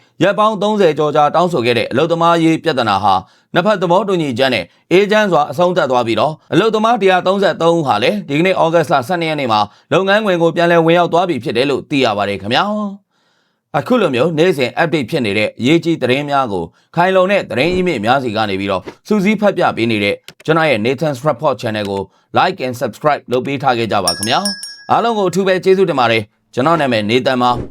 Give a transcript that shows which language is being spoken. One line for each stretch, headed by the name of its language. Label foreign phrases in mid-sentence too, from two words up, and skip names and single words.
Burmese: ရက်ပေါင်း30ကျော်ကြာတောင်းဆိုခဲ့တဲ့အလုပ်သမားရေးပြဿနာဟာနှစ်ဖက်သဘောတူညီချက်နဲ့အေဂျင့်စွာအဆုံးသတ်သွားပြီးတော့အလုပ်သမား133ဦးဟာလည်းဒီကနေ့ဩဂတ်လ12ရက်နေ့မှာလုပ်ငန်းခွင်ကိုပြန်လည်ဝင်ရောက်သွားပြီဖြစ်တယ်လို့သိရပါတယ်ခင်ဗျာအခုလိုမျိုးနေ့စဉ် update ဖြစ်နေတဲ့အရေးကြီးသတင်းများကိုခိုင်လုံတဲ့သတင်းအမြင့်များစီကနေပြီးတော့စူးစီးဖတ်ပြပေးနေတဲ့ကျွန်တော်ရဲ့ Nathan's Report Channel ကို
English: like and subscribe
Burmese: လုပ်ပေးထားခဲ့ကြပါခင်ဗျာအားလုံးကိုအထူးပဲကျေးဇူးတင်ပါတယ်ကျွန်တော်နာမည် Nathan ပါ